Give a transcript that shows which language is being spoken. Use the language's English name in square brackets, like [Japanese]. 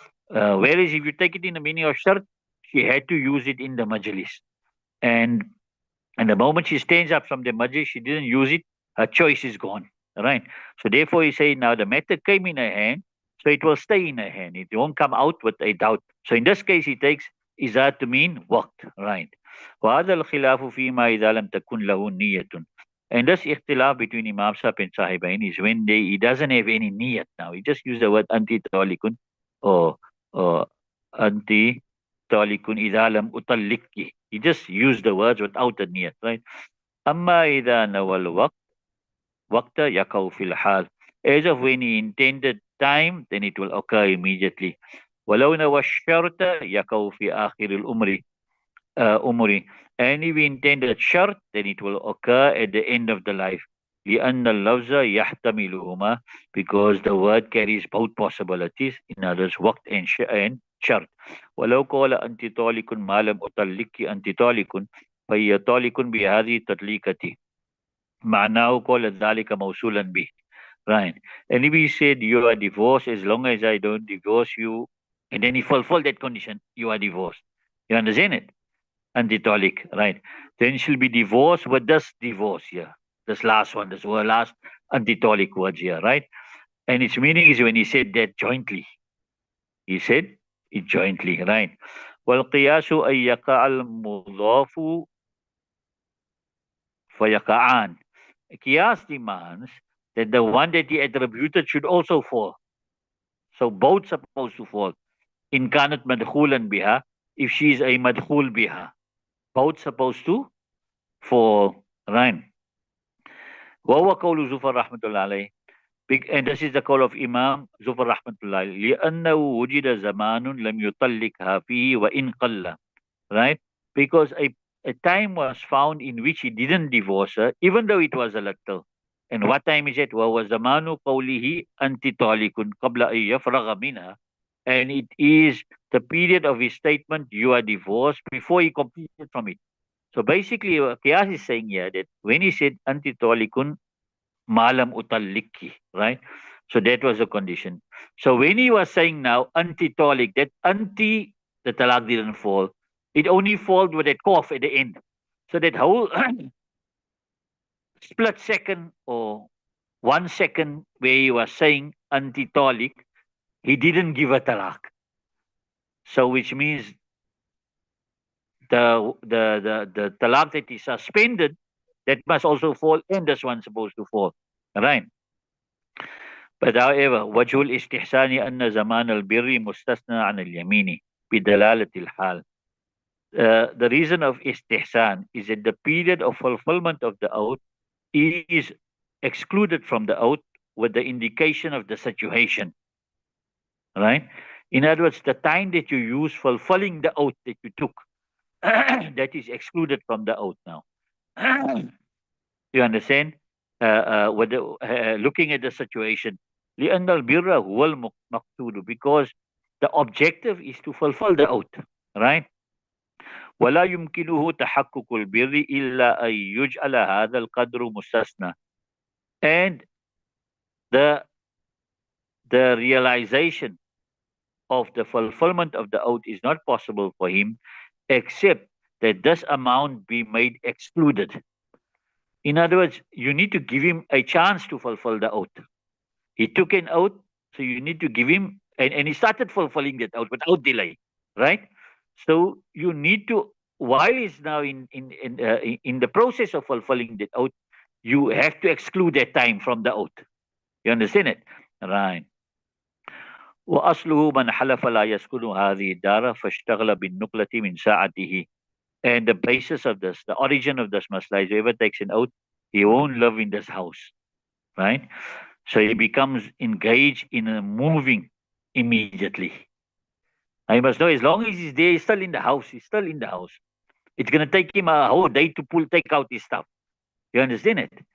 [English] Whereas if you take it in the meaning of shart, she had to use it in the majlis. And and the moment she stands up from the majlis, she didn't use it, her choice is gone. Right? So therefore you say now the matter came in her hand, so it will stay in her hand. It won't come out with a doubt. So in this case he takes izar to mean waqt. Right. [Arabic] وهذا الخلاف فيما إذا لم تكن له نية. [English] And this ikhtilaf between Imam Sahib and Sahibain is when he doesn't have any niyat now. He just used the word [Arabic] anti talikun or anti talikun idha lam utallikki. [English] He just used the words without the niyat, right? [Arabic] Amma idha nawal waqta yakaw fil hal. [English] As of when he intended time, then it will occur immediately. [Arabic] ولو نوى الشرط يقع في آخر umri. [English] And if we intended shart, then it will occur at the end of the life. [Arabic] لأن اللفظ يحتملهما, [English] because the word carries both possibilities, in others وقت and shart. [Arabic] ولو قال أنت طالق ما لم أطلقك أنت طالق فهي طالق بهذه التطليقة معناه قال ذلك موصولا به. [English] Right. And if he said you are divorced as long as I don't divorce you, and then he fulfill that condition, you are divorced. You understand it? Antitolic, right? Then she'll be divorced with this divorce here. This last one, this word last antitolic words here, right? And its meaning is when he said that jointly. He said it jointly, right? [Arabic] والقياس أن يقع المضاف فيقعان. [English] Qiyas demands that the one that he attributed should also fall. So both supposed to fall. [Arabic] In kanat madkhulan biha, [English] if she is a madkhul biha, both supposed to fall, right? [Arabic] وهو قول زفر رحمة الله عليه. [English] And this is the call of Imam Zufar rahmatullah [Arabic] لأنه وجد زمان لم يطلقها فيه وإن قل, [English] right? Because a time was found in which he didn't divorce her, even though it was a little. And what time is it? [Arabic] وهو زمان قوله أنت طالق قبل أن يفرغ منها. [English] And it is the period of his statement, you are divorced, before he completed from it. So basically, Qiyas is saying here that when he said [Arabic] anti talikun malam utallikki, [English] right? So that was the condition. So when he was saying now anti talik, that anti, the talak didn't fall. It only falls with that cough at the end. So that whole split second or 1 second where he was saying anti talik, he didn't give a talak. So which means the talaq that is suspended, that must also fall, and this one's supposed to fall. Right? But however, [Arabic] وجه الاستحسان أن زمان البر مستثنى عن اليمين. بدلالة الحال. [English] The reason of istihsan is that the period of fulfillment of the oath is excluded from the oath with the indication of the situation, right? In other words, the time that you use fulfilling the oath that you took, that is excluded from the oath now. You understand? Looking at the situation, [Arabic] لأن البر هو المقصود, [English] because the objective is to fulfill the oath, right? [Arabic] ولا يمكنه تحقق البر إلا أن يجعل هذا القدر مستثنى. [English] And the realization of the fulfillment of the oath is not possible for him except that this amount be made excluded. In other words, you need to give him a chance to fulfill the oath. He took an oath, so you need to give him, and he started fulfilling that oath without delay, right? So you need to, while he's now in the process of fulfilling that oath, you have to exclude that time from the oath. You understand it? Right. [Arabic] وأصله من حلف لا يسكن هذه الدار فاشتغل بالنقلة من ساعته. [English] And the basis of this, the origin of this masla is whoever takes an oath, he won't live in this house, right? So he becomes engaged in a moving immediately. I must know, as long as he's there, he's still in the house. He's still in the house. It's going to take him a whole day to take out his stuff. You understand it?